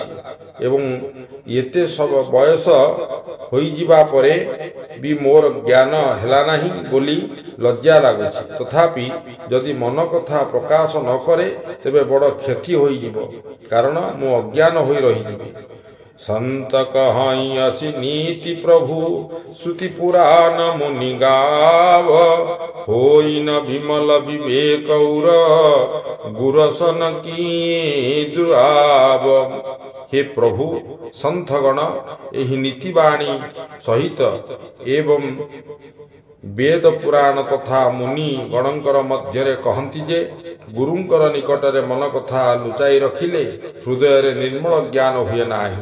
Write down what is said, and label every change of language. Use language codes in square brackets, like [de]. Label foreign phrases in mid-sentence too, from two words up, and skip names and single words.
[or] ଏବଂ ଏତେ ସବୁ ବୟସ ହୋଇଯିବା ପରେ ବି ମୋର ଜ୍ଞାନ ହେଲା ନାହିଁ ବୋଲି ଲଜ୍ଜା ଲାଗୁଛି। ତଥାପି ଯଦି ମନ କଥା ପ୍ରକାଶ ନ କରେ ତେବେ ବଡ଼ କ୍ଷତି ହୋଇଯିବ, କାରଣ ମୁଁ ଅଜ୍ଞାନ ହୋଇ ରହିଯିବି। [awa] संत कहाई असि नीति प्रभु श्रुति पुराण मुनि गाव, होई न विमल विवेक उर गुरसन की दुराव। [or] ହେ ପ୍ରଭୁ, ସନ୍ତଗଣ ଏହି ନୀତିବାଣୀ ସହିତ ଏବଂ ବେଦ ପୁରାଣ ତଥା ମୁନି ଗଣଙ୍କର ମଧ୍ୟରେ କହନ୍ତି ଯେ ଗୁରୁଙ୍କର ନିକଟରେ ମନ କଥା ଲୁଚାଇ ରଖିଲେ ହୃଦୟ ନିର୍ମଳ ଜ୍ଞାନ ହୁଏ ନାହିଁ।